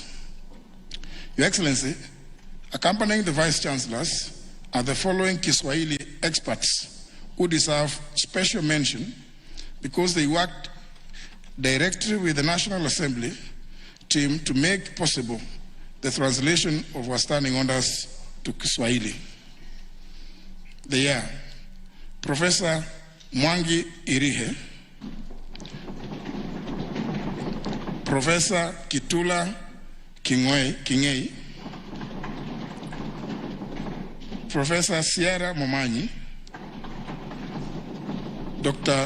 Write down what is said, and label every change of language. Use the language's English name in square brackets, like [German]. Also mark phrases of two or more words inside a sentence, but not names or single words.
[English] Your Excellency, accompanying the Vice Chancellors are the following Kiswahili experts who deserve special mention because they worked directly with the National Assembly team to make possible the translation of our standing orders to Kiswahili. They are Professor Mwangi Irihe, Professor Kitula Kingei, Professor Sierra Momanyi, Dr.